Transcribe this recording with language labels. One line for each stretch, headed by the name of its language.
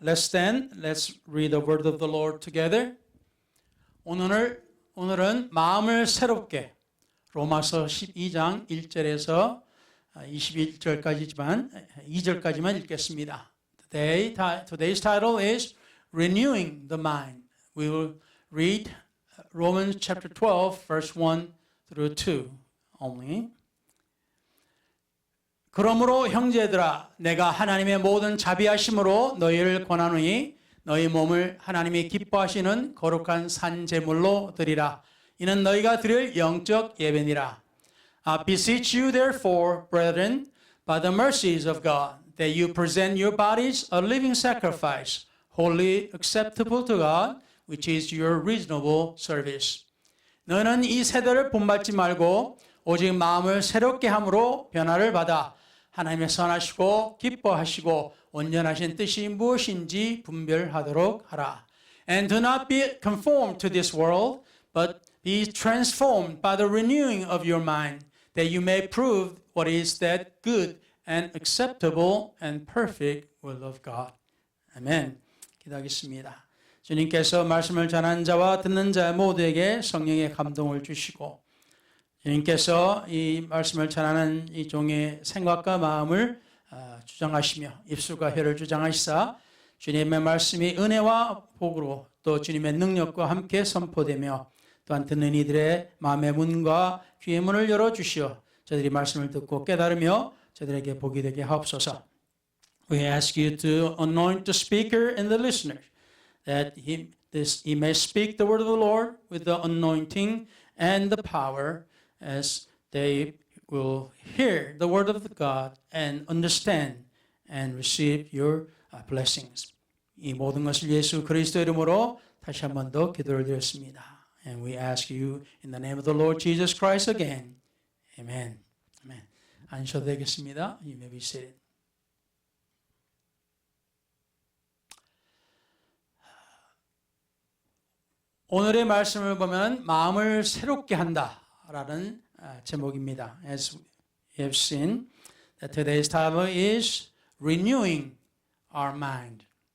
English: Let's stand, let's read the word of the Lord together.
Korean: 오늘은 마음을 새롭게 로마서 12장 1절에서 21절까지지만 2절까지만 읽겠습니다.
English: Today's title is Renewing the Mind. We will read Romans chapter 12, verse 1 through 2 only.
Korean: 그러므로 형제들아 내가 하나님의 모든 자비하심으로 너희를 권하노니 너희 몸을 하나님이 기뻐하시는 거룩한 산 제물로 드리라. 이는 너희가 드릴 영적 예배니라.
English: I beseech you therefore, brethren, by the mercies of God, that you present your bodies a living sacrifice, wholly acceptable to God, which is your reasonable service.
Korean: 너는 이 세대를 본받지 말고 오직 마음을 새롭게 함으로 변화를 받아 하나님의 선하시고 기뻐하시고 온전하신 뜻이 무엇인지 분별하도록 하라.
English: And do not be conformed to this world, but be transformed by the renewing of your mind, that you may prove what is that good and acceptable and perfect will of God.
Korean: 아멘. 기도하겠습니다. 주님께서 말씀을 전하는 자와 듣는 자 모두에게 성령의 감동을 주시고 주님께서 이 말씀을 전하는 이 종의 생각과 마음을 주장하시며 입술과 혀를 주장하시사 주님의 말씀이 은혜와 복으로 또 주님의 능력과 함께 선포되며 또한 듣는 이들의 마음의 문과 귀의 문을 열어주시어 저들이 말씀을 듣고 깨달으며 저들에게 복이 되게 하옵소서.
English: We ask you to anoint the speaker and the listener, that he may speak the word of the Lord with the anointing and the power, as they will hear the word of God and understand and receive your blessings.
Korean: 이 모든 것을 예수 그리스도 이름으로 다시 한 번 더 기도를 드렸습니다.
English: And we ask you in the name of the Lord Jesus Christ again. Amen. Amen.
Korean: 앉으셔도 되겠습니다.
English: You may be seated.
Korean: 오늘의 말씀을 보면 마음을 새롭게 한다라는 제목입니다.
English: As we have seen, that today's title is Renewing Our Mind.